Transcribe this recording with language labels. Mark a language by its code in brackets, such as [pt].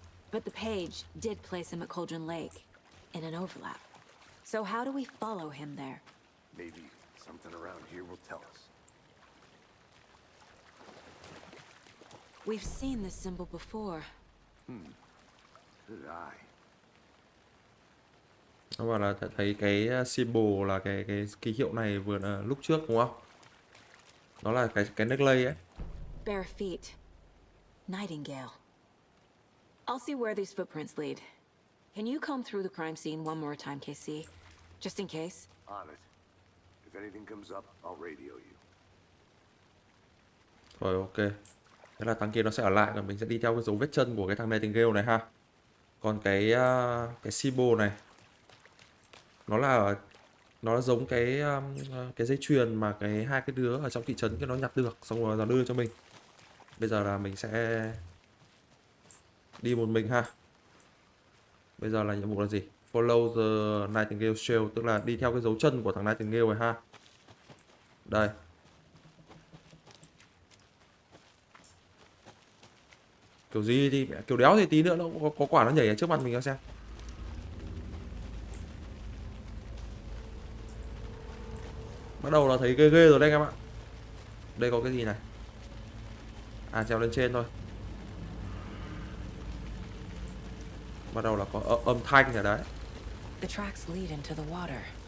[en] But the page did place him at Cauldron Lake, in an overlap. So how do we follow him there? Maybe something around here will tell us. We've seen this symbol before. Did I? [vi] Nó bảo là thấy cái symbol là cái ký hiệu này vừa là lúc trước đúng không? Nó là cái necklace ấy. [en] Bare feet, Nightingale. I'll see where these footprints lead. Can you comb through the crime scene one more time, KC? Just in case. On it. If anything comes up, I'll radio you. [vi] Rồi ok. Thế là thằng kia nó sẽ ở lại, và mình sẽ đi theo cái dấu vết chân của cái thằng Nightingale này ha. Còn cái symbol này nó là giống cái dây chuyền mà hai cái đứa ở trong thị trấn cái nó nhặt được, xong rồi nó đưa cho mình. Bây giờ là mình sẽ đi một mình ha. Bây giờ là nhiệm vụ là gì? [en] Follow the Nightingale trail, [vi] tức là đi theo cái dấu chân của thằng Nightingale này ha. Đây. Kiểu gì thì kiểu đéo thì tí nữa nó có quả nó nhảy ở trước mặt mình cho xem. Bắt đầu là thấy ghê ghê rồi đây các bạn. Đây có cái gì này? À, trèo lên trên thôi. Bắt đầu là có âm thanh ở đấy. [en] The tracks lead into the water.